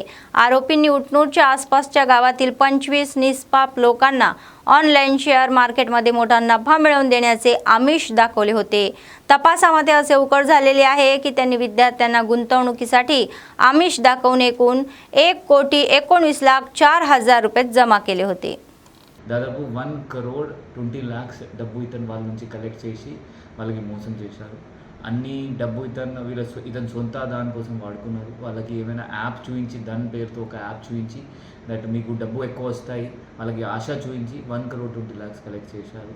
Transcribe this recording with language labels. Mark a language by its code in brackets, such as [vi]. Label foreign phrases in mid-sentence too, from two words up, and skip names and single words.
[mr] आरोपींनी उटनूरच्या आसपासच्या गावातील 25 निष्पाप लोकांना ऑनलाईन शेअर मार्केटमध्ये मोठा नफा मिळवून देण्याचे आमिष दाखवले होते. तपासामध्ये असे उघड झालेले आहे की त्यांनी विद्यार्थ्यांना गुंतवणुकीसाठी आमिष दाखवून एकूण 1,19,04,000 रुपये जमा केले होते. [te] దాదాపు 1,20,00,00,000 డబ్బు ఇతను వాళ్ళ నుంచి కలెక్ట్ చేసి వాళ్ళకి మోసం చేశారు. అన్ని డబ్బు ఇతను సొంత దానికోసం వాడుకున్నారు. వాళ్ళకి ఏమైనా యాప్ చూపించి దాని పేరుతో ఒక యాప్ చూపించి దట్ మీకు డబ్బు ఎక్కువ వస్తాయి వాళ్ళకి ఆశ చూపించి 1,20,00,000 కలెక్ట్ చేశారు.